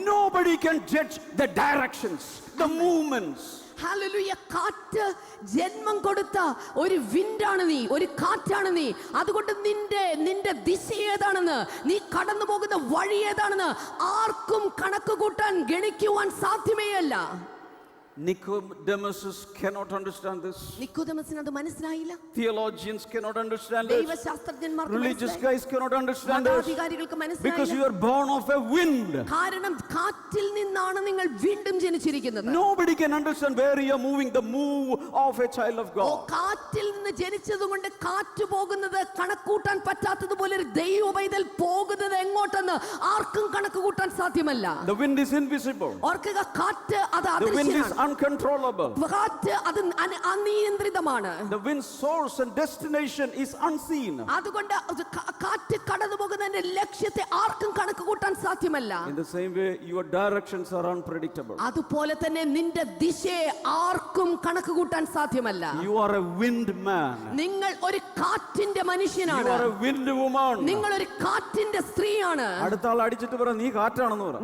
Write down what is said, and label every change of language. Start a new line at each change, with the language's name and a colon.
English: Nobody can judge the directions, the movements.
Malayalam: Hallelujah. കാറ്റ് ജന്മം കൊടുത്ത ഒരു വിൻഡാണ് നീ, ഒരു കാറ്റാണ് നീ. അതുകൊണ്ട് നിന്റെ ദിശ ഏതാണെന്ന്, നീ കടന്നു പോകുന്ന വഴി ഏതാണെന്ന് ആർക്കും കണക്ക് കൂട്ടാൻ ഗണിക്കുവാൻ സാധ്യമേയല്ല.
English: Nicodemus cannot understand this.
Malayalam: നിക്കോദെമസിന് അത് മനസ്സിലായില്ല.
English: Theologians cannot understand this.
Malayalam: ദൈവശാസ്ത്രജ്ഞന്മാർക്ക്
English: Religious guys cannot understand this.
Malayalam: മതാധികാരികൾക്ക്
English: Because
Malayalam: മനസ്സിലായില്ല.
English: you are born of a wind.
Malayalam: കാരണം കാറ്റിൽ നിന്നാണ് നിങ്ങൾ വീണ്ടും ജനിച്ചിരിക്കുന്നത്.
English: Nobody can understand where you are moving, the move of a child of God.
Malayalam: കാറ്റിൽ നിന്ന് ജനിച്ചതുകൊണ്ട് കാറ്റ് പോകുന്നത് കണക്കൂട്ടാൻ പറ്റാത്തതുപോലെ ഒരു ദൈവ പൈതൽ പോകുന്നത് എങ്ങോട്ടെന്ന് ആർക്കും കണക്ക് കൂട്ടാൻ സാധ്യമല്ല.
English: The wind is invisible.
Malayalam: ഓർക്കുക, കാറ്റ് അത്
English: The wind is
Malayalam: അദൃശ്യമാണ്.
English: uncontrollable.
Malayalam: കാറ്റ് അത് അനിയന്ത്രിതമാണ്.
English: The wind source and destination is unseen.
Malayalam: അതുകൊണ്ട് കാറ്റ് കടന്നു പോകുന്നതിന്റെ ലക്ഷ്യത്തെ ആർക്കും കണക്ക് കൂട്ടാൻ സാധ്യമല്ല.
English: In the same way, your directions are unpredictable.
Malayalam: അതുപോലെ തന്നെ നിന്റെ ദിശയെ ആർക്കും കണക്ക് കൂട്ടാൻ സാധ്യമല്ല.
English: You are a wind man.
Malayalam: നിങ്ങൾ ഒരു കാറ്റിന്റെ മനുഷ്യനാണ്.
English: You are a wind woman.
Malayalam: നിങ്ങൾ ഒരു കാറ്റിന്റെ സ്ത്രീയാണ്. അടുത്ത ആൾ അടിച്ചിട്ട് പറ, നീ കാറ്റാണെന്ന് പറ.